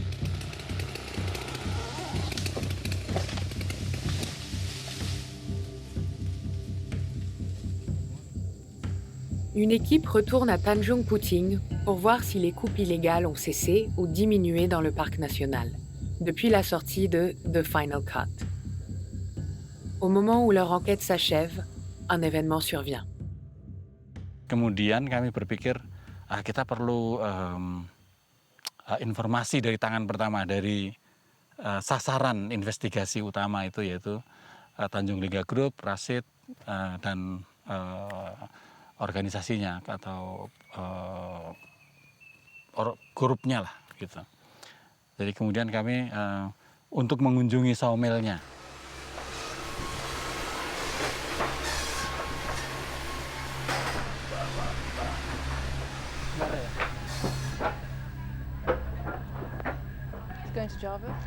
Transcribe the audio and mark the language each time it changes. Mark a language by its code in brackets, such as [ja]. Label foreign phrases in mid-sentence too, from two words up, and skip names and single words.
[fr] Une équipe retourne à Tanjung Puting pour voir si les coupes illégales ont cessé ou diminué dans le parc national, depuis la sortie de The Final Cut. Au moment où leur enquête s'achève, un événement survient. [id] Kemudian kami berpikir kita perlu informasi dari tangan pertama dari sasaran investigasi utama itu yaitu Tanjung Liga Group, Rasid dan organisasinya atau grupnya lah gitu. Jadi kemudian kami untuk mengunjungi sawmillnya. [en] Going to Java?